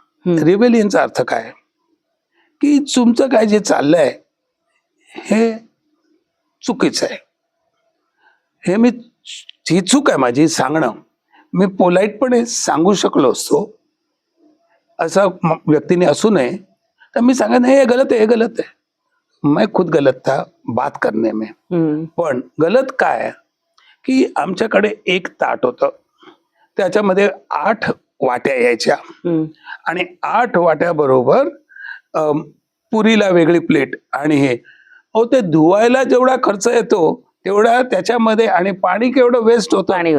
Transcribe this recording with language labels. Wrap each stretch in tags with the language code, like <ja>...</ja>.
<mr>रिबेलियनचा अर्थ काय की तुमचं काय जे चाललंय हे चुकीचं आहे. हे मी ही चूक आहे माझी सांगणं. मी पोलाईटपणे सांगू शकलो असतो, असा व्यक्तीने असू नये. तर मी सांगेन</mr> <hi>हे गलत है, ये गलत है. मैं खुद गलत था बात करने में.</hi> <mr>पण गलत काय की आमच्याकडे एक ताट होतं, त्याच्यामध्ये 8 वाट्या यायच्या आणि 8 वाट्याबरोबर पुरीला वेगळी प्लेट आणि हे ते धुवायला जेवढा खर्च येतो तेवढा त्याच्यामध्ये आणि पाणी केवढं वेस्ट होतं.</mr>